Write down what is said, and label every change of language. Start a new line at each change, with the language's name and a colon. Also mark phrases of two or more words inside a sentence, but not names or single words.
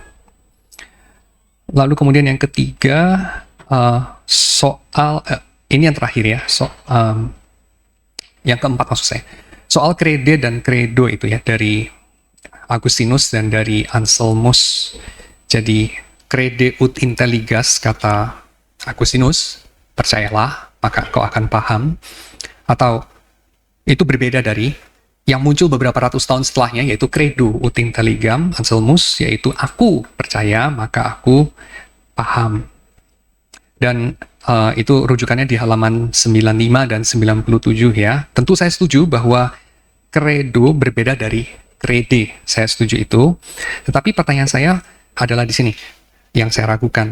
Indonesian: Lalu kemudian yang ketiga, soal ini yang terakhir ya, yang keempat maksud saya. Soal krede dan kredo itu ya, dari Agustinus dan dari Anselmus.
Latin: Jadi crede ut intelligas,
Indonesian: kata Agustinus, percayalah maka kau akan paham. Atau itu berbeda dari yang muncul beberapa ratus tahun setelahnya, yaitu
Latin: credo ut intelligam
Indonesian: Anselmus, yaitu aku percaya maka aku paham. Dan itu rujukannya di halaman 95 dan 97 ya. Tentu saya setuju bahwa credo berbeda dari crede. Saya setuju itu. Tetapi pertanyaan saya adalah di sini yang saya ragukan.